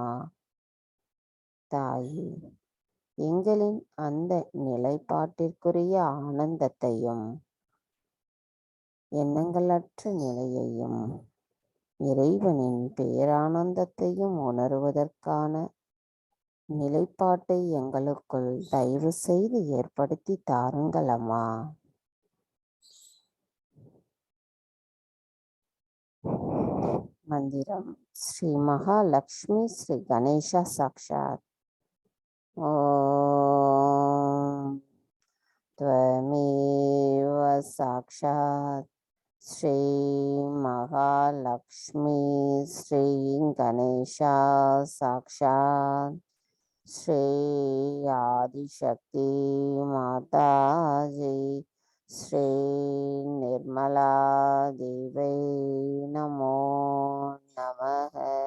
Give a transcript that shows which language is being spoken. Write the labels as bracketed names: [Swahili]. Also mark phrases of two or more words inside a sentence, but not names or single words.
[Tamil] தாய், எங்களின் அந்த நிலைப்பாட்டிற்குரிய ஆனந்தத்தையும் எண்ணங்களற்ற நிலையையும் இறைவனின் பேரானந்தத்தையும் உணர்வதற்கான நிலைப்பாட்டை எங்களுக்குள் தயவு செய்து ஏற்படுத்தி தாருங்கள் அம்மா. மந்திரம் ஸ்ரீ மகாலட்சுமி ஸ்ரீ கணேசா சாக்ஷாத். [Sanskrit] ஓம் त्वमेव साक्षात् श्री महालक्ष्मी श्री गणेशा साक्षात् श्री आदिशक्ति माताजी श्री निर्मला देवी नमो नमः.